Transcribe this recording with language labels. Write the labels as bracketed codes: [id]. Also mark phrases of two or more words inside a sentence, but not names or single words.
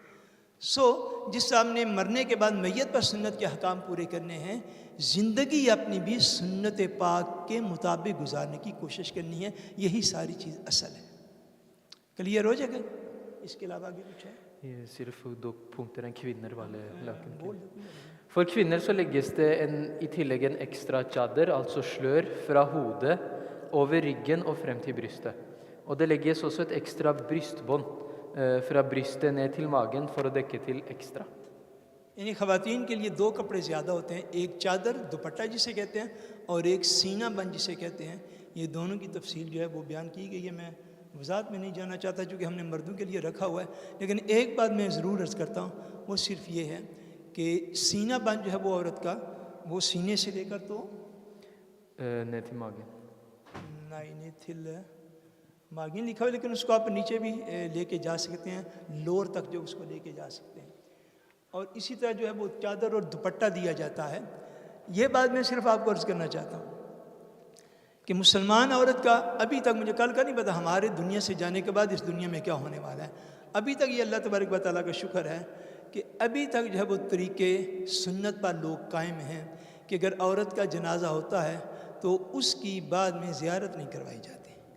[ur] جس سے ہم نے مرنے کے بعد میت پر سنت کے احکام پورے کرنے ہیں, زندگی اپنی بھی سنت پاک کے مطابق گزارنے کی کوشش کرنی ہے. یہی ساری چیز اصل ہے. کلیئر ہو جائے گا؟ اس کے علاوہ آگے کچھ ہے؟ [no] صرف 2 punkter enn kvinner var laken. For kvinner så legges det i tillegg en ekstra chadder, altså slør, fra hodet over ryggen og frem til brystet. Og det legges også et ekstra brystbånd fra brystet ned til magen for å dekke til ekstra. [ur] یعنی خواتین کے لیے 2 کپڑے زیادہ ہوتے ہیں، ایک چادر دوپٹہ جسے کہتے ہیں اور ایک سینہ بند جسے کہتے ہیں. یہ دونوں کی تفصیل جو ہے وہ بیان کی گئی ہے. میں وضاحت میں نہیں جانا چاہتا چونکہ ہم نے مردوں کے لیے رکھا ہوا ہے، لیکن ایک بات میں ضرور عرض کرتا ہوں، وہ صرف یہ ہے کہ سینہ بند جو ہے وہ عورت کا وہ سینے سے لے کر تو [no] ned til magen. [ur] نہیں [no] til magen [ur] لکھا ہوا ہے، لیکن اس کو آپ نیچے بھی لے کے جا سکتے ہیں، لور تک جو اس کو لے کے جا سکتے ہیں. اور اسی طرح جو ہے وہ چادر اور دوپٹہ دیا جاتا ہے. یہ بات میں صرف آپ کو عرض کرنا چاہتا ہوں کہ مسلمان عورت کا ابھی تک، مجھے کل کا نہیں پتا ہمارے دنیا سے جانے کے بعد اس دنیا میں کیا ہونے والا ہے، ابھی تک یہ اللہ تبارک و تعالیٰ کا شکر ہے کہ ابھی تک جو ہے وہ طریقے سنت پر لوگ قائم ہیں کہ اگر عورت کا جنازہ ہوتا ہے تو اس کی بعد میں زیارت نہیں کروائی جاتی.